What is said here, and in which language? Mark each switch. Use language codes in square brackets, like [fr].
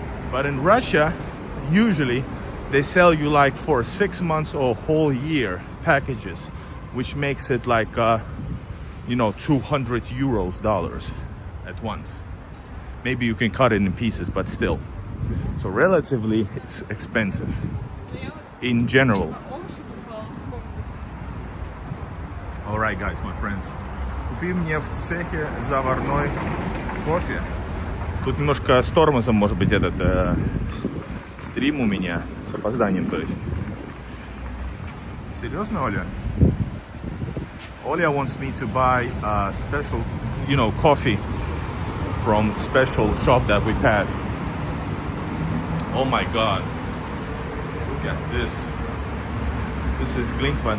[en] But in Russia, usually they sell you like for 6 months or a whole year packages, which makes it like 200 dollars at once. Maybe you can cut it in pieces, but still. So relatively it's expensive in general. All right, guys, my friends. [ru] Купи мне в цехе заварной кофе. Тут немножко с тормозом, может быть, этот стрим у меня с опозданием, то есть. Серьезно, Оля? [en] Olia wants me to buy a special, coffee from special shop that we passed. Oh my God! Look at this. This is Glintman.